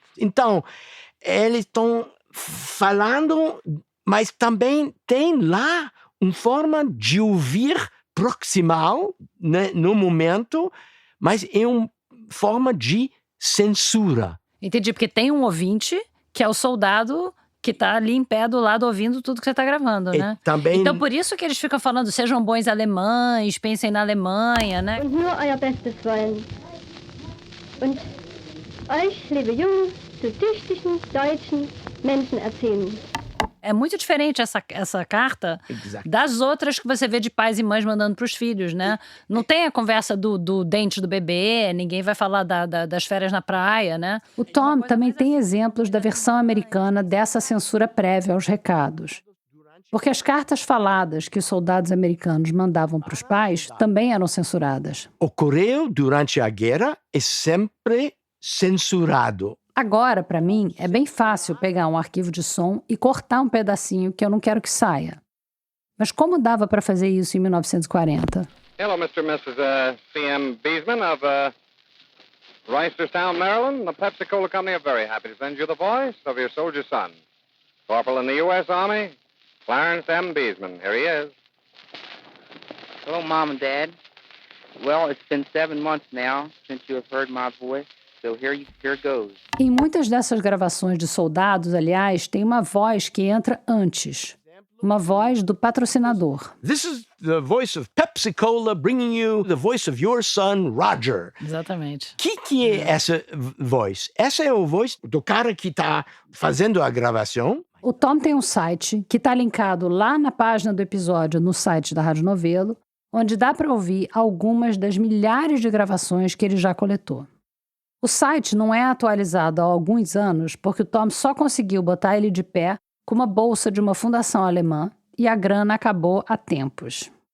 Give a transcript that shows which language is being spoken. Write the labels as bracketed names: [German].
[Portuguese] Então, eles estão falando, mas também tem lá uma forma de ouvir proximal, né, no momento, mas é uma forma de censura. Entendi, porque tem um ouvinte que é o soldado que está ali em pé do lado ouvindo tudo que você está gravando, né? Também... Então, por isso que eles ficam falando, sejam bons alemães, pensem na Alemanha, né? [German] Und nur euer Bestes wollen. Und euch, liebe Jungs, zu tüchtigen deutschen Menschen erzählen. [Portuguese] É muito diferente essa carta das outras que você vê de pais e mães mandando para os filhos, né? Não tem a conversa do dente do bebê, ninguém vai falar das férias na praia, né? O Tom também tem exemplos da versão americana dessa censura prévia aos recados. Porque as cartas faladas que os soldados americanos mandavam para os pais também eram censuradas. O correio, durante a guerra, é sempre censurado. Agora, para mim, é bem fácil pegar um arquivo de som e cortar um pedacinho que eu não quero que saia. Mas como dava para fazer isso em 1940? [English] Hello, Mr. and Mrs. C.M. Beesman of Reisterstown, Maryland. The Pepsi-Cola Company are very happy to send you the voice of your soldier son. Corporal in the U.S. Army, Clarence M. Beesman. Here he is. Hello, Mom and Dad. Well, it's been 7 months now since you have heard my voice. So here goes. [Portuguese] Em muitas dessas gravações de soldados, aliás, tem uma voz que entra antes. Uma voz do patrocinador. [English] This is the voice of Pepsi-Cola bringing you the voice of your son, Roger. [Portuguese] Exatamente. Que é essa voz? Essa é a voz do cara que está fazendo a gravação. O Tom tem um site que está linkado lá na página do episódio no site da Rádio Novelo, onde dá para ouvir algumas das milhares de gravações que ele já coletou. O site não é atualizado há alguns anos porque o Tom só conseguiu botar ele de pé com uma bolsa de uma fundação alemã e a grana acabou há tempos.